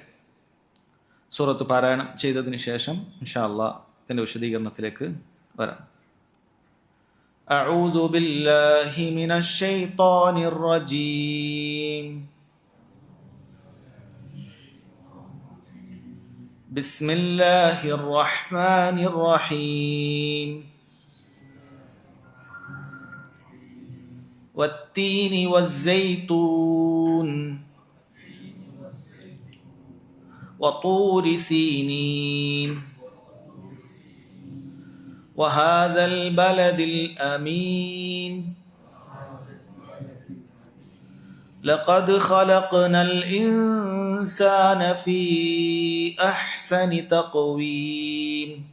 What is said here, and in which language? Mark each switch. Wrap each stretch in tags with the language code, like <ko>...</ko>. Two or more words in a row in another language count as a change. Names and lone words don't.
<ml>സൂറത്ത് പാരായണം ചെയ്തതിന് ശേഷം</ml> <ar>إن شاء الله</ar> <ml>ഇതിൻ്റെ വിശദീകരണത്തിലേക്ക് വരാം.</ml> <ar>أعوذ بالله من الشيطان الرجيم. بسم الله الرحمن الرحيم. والتين والزيتون وطور سينين وهذا البلد الأمين لقد خلقنا الإنسان في أحسن تقويم</ar>